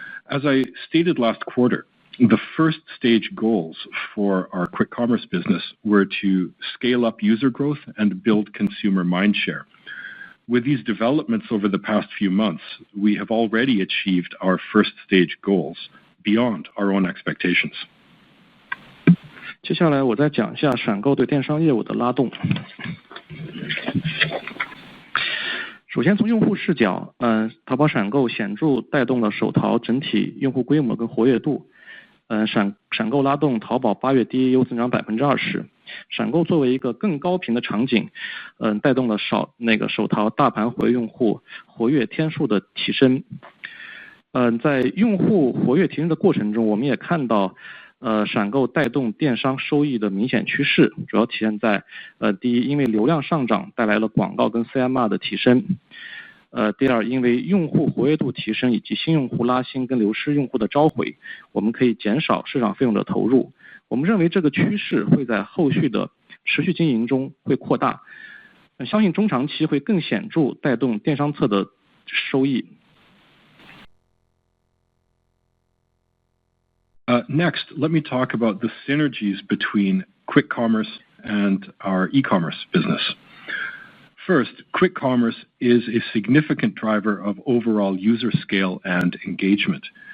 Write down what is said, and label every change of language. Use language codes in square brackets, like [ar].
[en] As I stated last quarter, the first stage goals for our quick commerce business were to scale up user growth and build consumer mindshare. With these developments over the past few months, we have already achieved our first stage goals beyond our own expectations. [zh] 接下来我再讲一下闪购对电商业务的拉动。首先从用户视角，淘宝闪购显著带动了手淘整体用户规模跟活跃度。闪购拉动淘宝8月 DAU 增长 20%。闪购作为一个更高频的场景，带动了手淘大盘活跃用户活跃天数的提升。在用户活跃提升的过程中，我们也看到闪购带动电商收益的明显趋势，主要体现在第一，因为流量上涨带来了广告跟 CMR 的提升。第二，因为用户活跃度提升以及新用户拉新跟流失用户的召回，我们可以减少市场费用的投入。我们认为这个趋势会在后续的持续经营中会扩大，相信中长期会更显著带动电商侧的收益。 [en] Next, let me talk about the synergies between quick commerce and our e-commerce business. First, quick commerce is a significant driver of overall user scale and engagement.